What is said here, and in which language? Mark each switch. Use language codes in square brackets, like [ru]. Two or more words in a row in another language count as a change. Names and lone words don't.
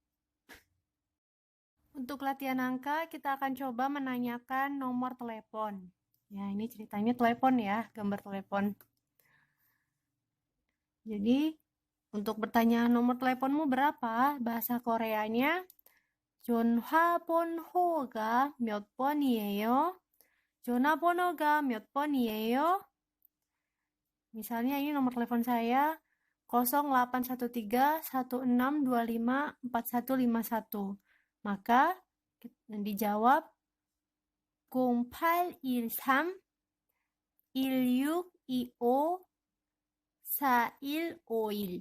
[id] Untuk latihan angka, kita akan coba menanyakan nomor telepon. Ya, ini ceritanya telepon ya, gambar telepon. Jadi, untuk bertanya nomor teleponmu berapa, bahasa Koreanya [ko] 전화번호가 몇 번이에요? 전화번호가 몇 번이에요? [id] Misalnya ini nomor telepon saya 081316254151. Maka dijawab 0813 1625 4151.